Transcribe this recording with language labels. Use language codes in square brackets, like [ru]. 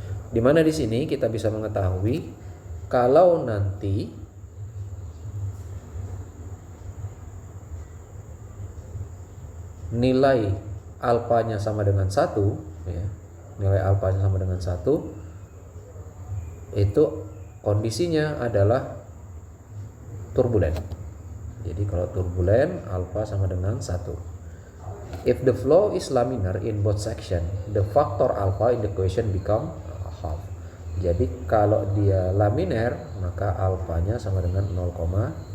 [id] Dimana di sini kita bisa mengetahui kalau nanti nilai alfanya sama dengan 1, ya, nilai alfanya sama dengan 1, itu kondisinya adalah turbulen. Jadi kalau turbulen alfa sama dengan 1. [en] If the flow is laminar in both section, the factor alpha in the equation become half. [id] Jadi kalau dia laminar, maka alfanya sama dengan 0,5.